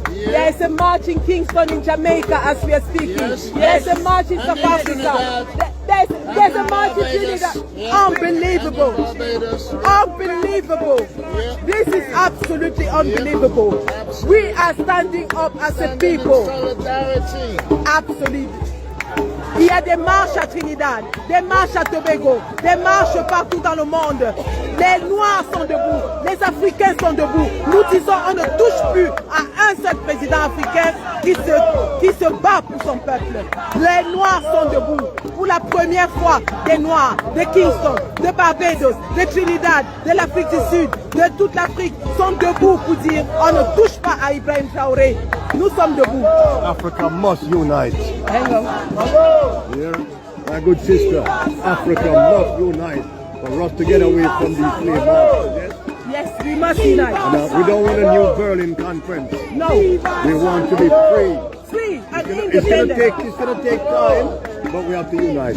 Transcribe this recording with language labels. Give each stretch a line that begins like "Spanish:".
English: There is a march in Kingston in Jamaica as we are speaking. There's a march in South Africa. There's a march in Trinidad. Unbelievable. Unbelievable. This is absolutely unbelievable. We are standing up as a people. Absolutely.
French: Il y a des marches à Trinidad, des marches à Tobago, des marches partout dans le monde. Les Noirs sont debout, les Africains sont debout. Nous disons on ne touche plus à un seul président africain qui se bat pour son peuple. Les Noirs sont debout. Pour la première fois, des Noirs de Kingston, de Barbados, de Trinidad, de l'Afrique du Sud, de toute l'Afrique sont debout pour dire on ne touche pas à Ibrahim Traoré. Nous sommes debout.
English: Africa must unite. Hang on. Yeah, my good sister, Africa must unite for us to get away from these slave masters. Yes, we must unite. And, we don't want a new Berlin conference. No. We want to be free. Free and It's gonna take time, but we have to unite.